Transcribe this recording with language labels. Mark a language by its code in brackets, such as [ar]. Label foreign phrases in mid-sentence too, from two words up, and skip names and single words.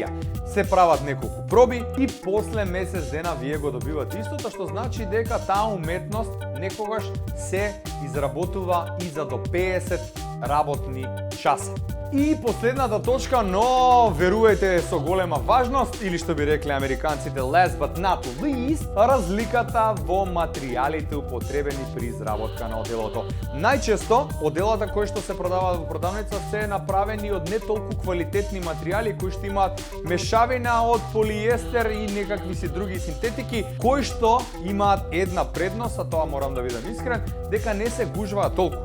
[mk] Се прават неколку проби и после месец дена вие го добивате истото, што значи дека таа уметност некогаш се изработува и за до 50 работни часа. И последната точка, но верувајте со голема важност, или што би рекле американците [en] last but not least, [mk] разликата во материјалите употребени при изработка на оделото. Најчесто, оделата кои што се продаваат во продавница се направени од не толку квалитетни материјали кои што имаат мешавина од полиестер и некакви си други синтетики, кои што имаат една предност, а тоа морам да бидам искрен, дека не се гужваат толку.